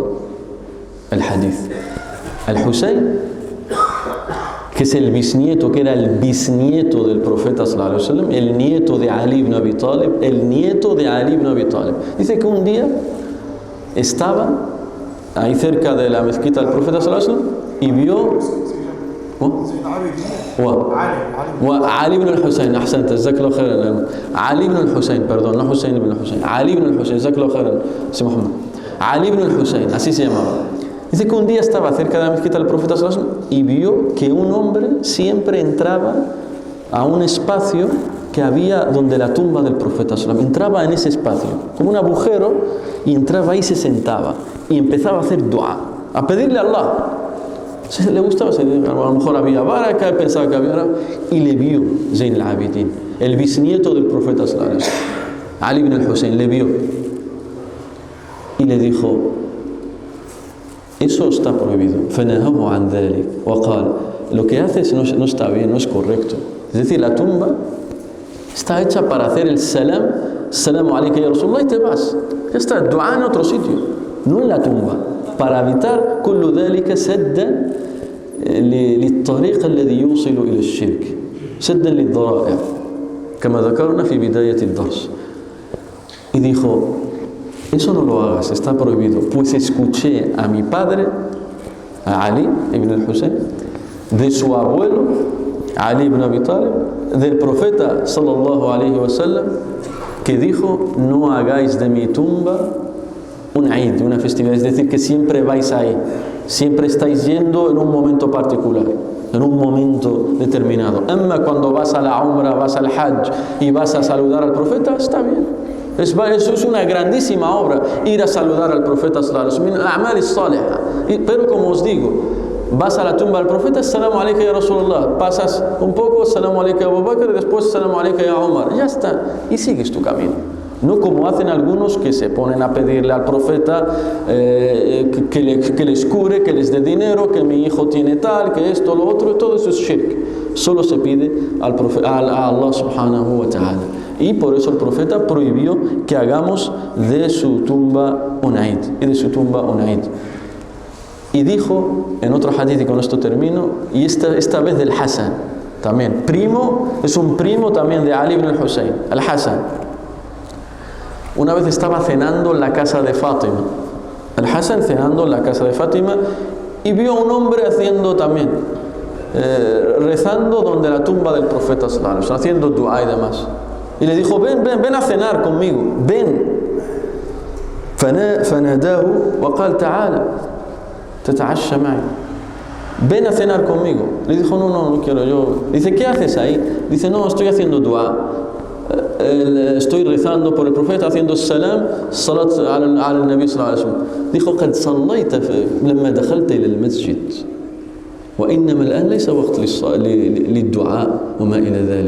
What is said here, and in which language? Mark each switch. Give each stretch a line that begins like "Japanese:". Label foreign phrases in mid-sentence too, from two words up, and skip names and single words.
Arabic: الحديث. الحسين,
Spanish: que es el bisnieto, que era el bisnieto del profeta
Arabic: صلى الله عليه وسلم,
Spanish: el nieto de Ali ibn Abi Talib, dice que un día estaba ahí cerca de la mezquita del profeta
Arabic: صلى الله عليه وسلم
Spanish: y vio Ali ibn al-Husayn,
Arabic: أحسنت، جزاك الله خيرا.
Spanish: Ali ibn al-Husayn, perdón, no Husayn ibn al-Husayn, Ali ibn al-Husayn,
Arabic: جزاك الله خيرا,
Spanish: sí, Muhammad. Ali ibn al-Husayn, así se llamaba. Dice que un día estaba cerca de la mezquita del profeta
Arabic: صلى الله عليه وسلم
Spanish: y vio que un hombre siempre entraba a un espacio que había donde la tumba del profeta
Arabic: صلى الله عليه وسلم.
Spanish: Entraba en ese espacio, como un agujero, y entraba ahí, se sentaba y empezaba a hacer dua, a pedirle a Allah. Si le gustaba, a lo mejor había baraka, pensaba que había, y le vio Zayn al-Abidin, el bisnieto del profeta
Arabic: صلى الله عليه وسلم,
Spanish: Ali ibn al-Hussein, le vio y le dijo: eso está prohibido.
Arabic: فَنَهَهُ عَنْ ذَلِكَ وَقَالَ,
Spanish: lo que haces no está bien, no es correcto. Es decir, la tumba está hecha para hacer el salam,
Arabic: السلام عليك يا رسول الله,
Spanish: y te vas. Ya está, dua en otro sitio, no en la tumba, para evitar
Arabic: كل ذلك سدا للطريق الذي يوصل إلى الشرك، سدا للذرائع كما ذكرنا في بداية الدرس.
Spanish: Y dijo: eso no lo hagas, está prohibido, pues escuché a mi padre, a Ali ibn al-Hussein, de su abuelo Ali ibn Abi Talib, del profeta
Arabic: صلى الله عليه وسلم,
Spanish: que dijo: no hagáis de mi tumba un Eid, una festividad, es decir, que siempre vais ahí, siempre estáis yendo en un momento particular, en un momento determinado. Cuando vas a la Umrah, vas al Hajj y vas a saludar al profeta, está bien. Eso es una grandísima obra, ir a saludar al profeta
Arabic: صلى الله عليه وسلم، الأعمال الصالحة.
Spanish: Pero como os digo, vas a la tumba del profeta,
Arabic: السلام عليك يا رسول الله,
Spanish: pasas un poco,
Arabic: السلام عليك يا أبا بكر,
Spanish: y después
Arabic: السلام عليك يا عمر,
Spanish: ya está, y sigues tu camino. No como hacen algunos que se ponen a pedirle al profeta que les cure, que les dé dinero, que mi hijo tiene tal, que esto, lo otro, todo eso es shirk. Solo se pide a Allah
Arabic: سبحانه وتعالى.
Spanish: Y por eso el profeta prohibió que hagamos de su tumba un Eid, y dijo en otro hadith, y con esto termino, y esta vez del Hasan, también es un primo también de Ali ibn al-Hussein, al-Hasan. Una vez estaba cenando en la casa de Fátima, el Hasan cenando en la casa de Fátima, y vio a un hombre haciendo también, rezando donde la tumba del profeta
Arabic: صلى الله عليه وسلم,
Spanish: haciendo dua y demás. Y le dijo: ven a cenar conmigo, ven.
Arabic: فناداه وقال تعالى تتعشى معي,
Spanish: ven a cenar conmigo. Le dijo: no quiero yo. Dice: ¿qué haces ahí? Dice: no, estoy haciendo dua, estoy rezando por el profeta, haciendo salam,
Arabic: صلاة النبي صلى الله عليه وسلم.
Spanish: Dijo:
Arabic: قد صليت لما دخلت إلى المسجد وإنما الآن ليس وقت للدعاء وما إلى ذلك.